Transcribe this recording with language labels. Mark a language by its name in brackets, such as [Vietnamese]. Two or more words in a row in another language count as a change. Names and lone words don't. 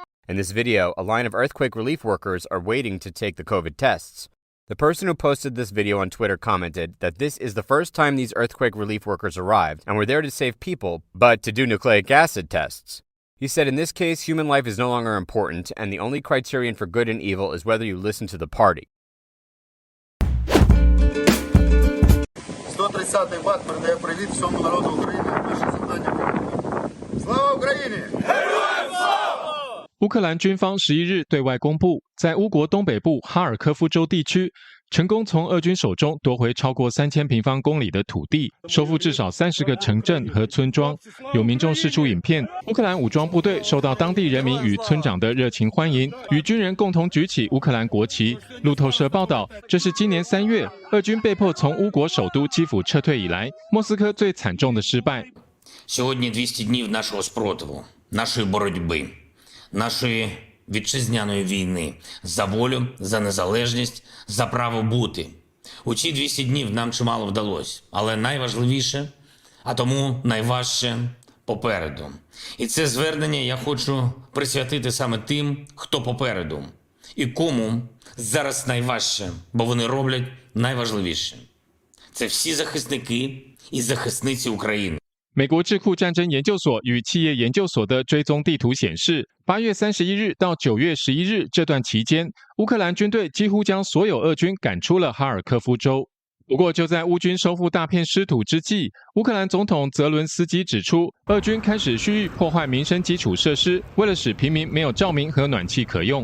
[English] In this video, a line of earthquake relief workers are waiting to take the COVID tests. The person who posted this video on Twitter commented that this is the first time these earthquake relief workers arrived and were there to save people, but to do nucleic acid tests. He said in this case, human life is no longer important, and the only criterion for good and evil is whether you listen to the party. [Ukrainian] 130-й ВАТ передає привіт всьому народу України. Наше завдання. Слава Україні! Героям слава! [Chinese] 乌克兰军方11日对外公布，在乌国东北部哈尔科夫州地区，成功从俄军手中夺回超过3000平方公里的土地，收复至少30个城镇和村庄。有民众释出影片，乌克兰武装部队受到当地人民与村长的热情欢迎，与军人共同举起乌克兰国旗。路透社报道，这是今年3月，俄军被迫从乌国首都基辅撤退以来，莫斯科最惨重的失败。 [Ukrainian] Сьогодні 200 днів нашого спротиву, нашої боротьби, нашої вітчизняної війни за волю, за незалежність, за право бути. У ці 200 днів нам чимало вдалося, але найважливіше, а тому найважче попереду. І це звернення я хочу присвятити саме тим, хто попереду, і кому зараз найважче, бо вони роблять найважливіше. Це всі захисники і захисниці України. [Chinese] 美国智库战争研究所与企业研究所的追踪地图显示，8月31日到9月11日这段期间，乌克兰军队几乎将所有俄军赶出了哈尔科夫州。不过，就在乌军收复大片失土之际，乌克兰总统泽伦斯基指出，俄军开始蓄意破坏民生基础设施，为了使平民没有照明和暖气可用。